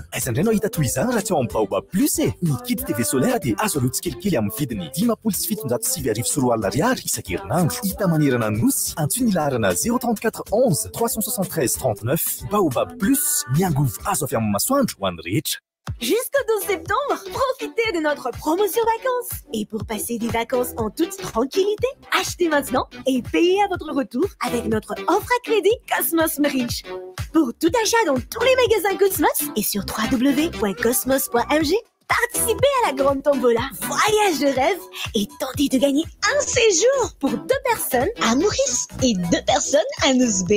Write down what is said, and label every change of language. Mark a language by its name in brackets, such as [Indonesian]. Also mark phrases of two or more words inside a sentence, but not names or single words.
[Malagasy] Aiza indray anao hita toy izany raha tsy ao amin'ny Baobab Plus e. Ny [French] kit TV solaire [Malagasy] dia azo aloha tsikelikely amin'ny vidiny $707 isan-kerinandro. Hita manerana nosy, antsoina ny laharana 034 11 373 39. Baobab Plus, miangovo azo avy amin'ny masoandro ho an'ny rehetra. [French] Jusqu'au 12 septembre, profitez de notre promotion vacances. Et pour passer des vacances en toute tranquillité, achetez maintenant et payez à votre retour avec notre offre à crédit Cosmos Riche. Pour tout achat dans tous les magasins Cosmos et sur www.cosmos.mg, participez à la grande tombola Voyage de rêve et tentez de gagner un séjour pour 2 personnes à Maurice et 2 personnes à Nosbe.